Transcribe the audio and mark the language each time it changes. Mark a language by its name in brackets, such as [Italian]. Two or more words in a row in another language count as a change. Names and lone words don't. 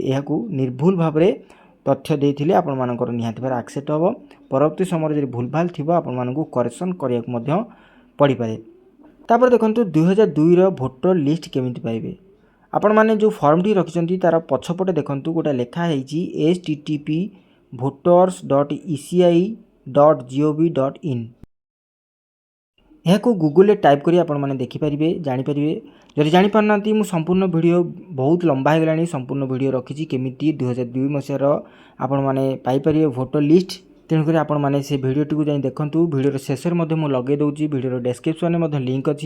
[Odia] ଏହାକୁ ନିର୍ଭୁଲ ଭାବରେ ତଥ୍ୟ ଦେଇଥିଲେ ଆପଣମାନଙ୍କର ନିହାତି ଭାବରେ ଆକ୍ସେପ୍ଟ ହେବ। ପରବର୍ତ୍ତୀ ସମୟରେ ଯଦି ଭୁଲଭାଲ ଥିବ ଆପଣମାନଙ୍କୁ କରେକ୍ସନ୍ କରିବାକୁ ମଧ୍ୟ ପଡ଼ିପାରେ। ତାପରେ ଦେଖନ୍ତୁ 2002ର [English] voter list [Odia] କେମିତି ପାଇବେ। ଆପଣମାନେ ଯେଉଁ ଫର୍ମଟି ରଖିଛନ୍ତି ତା'ର ପଛପଟେ ଦେଖନ୍ତୁ ଗୋଟେ ଲେଖା ହେଇଛି http://voters.eci.gov.in। ଏହାକୁ ଗୁଗୁଲରେ ଟାଇପ୍ କରି ଆପଣମାନେ ଦେଖିପାରିବେ, ଜାଣିପାରିବେ। ଯଦି ଜାଣିପାରୁନାହାନ୍ତି ମୁଁ ସମ୍ପୂର୍ଣ୍ଣ ଭିଡ଼ିଓ ବହୁତ ଲମ୍ବା ହେଇଗଲାଣି, ସମ୍ପୂର୍ଣ୍ଣ ଭିଡ଼ିଓ ରଖିଛି କେମିତି 2002 ମସିହାର ଆପଣମାନେ ପାଇପାରିବେ [English] voter list. [Odia] ତେଣୁକରି ଆପଣମାନେ ସେ ଭିଡ଼ିଓଟିକୁ ଯାଇ ଦେଖନ୍ତୁ। ଭିଡ଼ିଓର ଶେଷରେ ମଧ୍ୟ ମୁଁ ଲଗାଇ ଦେଉଛି, ଭିଡ଼ିଓର ଡେସ୍କ୍ରିପ୍ସନରେ ମଧ୍ୟ ଲିଙ୍କ୍ ଅଛି।